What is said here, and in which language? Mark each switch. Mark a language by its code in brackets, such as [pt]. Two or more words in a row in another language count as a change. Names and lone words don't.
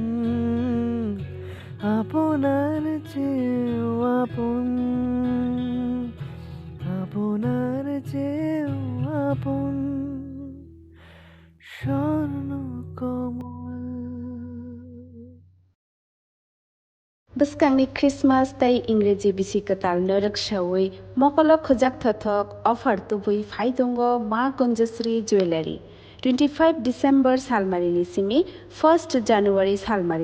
[bn] আপনার চেয়েও আপন আপনার চেয়েও আপন স্বর্ণ কমল [trp] Buskangi Christmas tay Ingreji bisi katal norak shawai mokolo khojak thothok offer tubui phaidongo Ma Kunjasri Jewelry 25 December salmarini simi 1st January salmari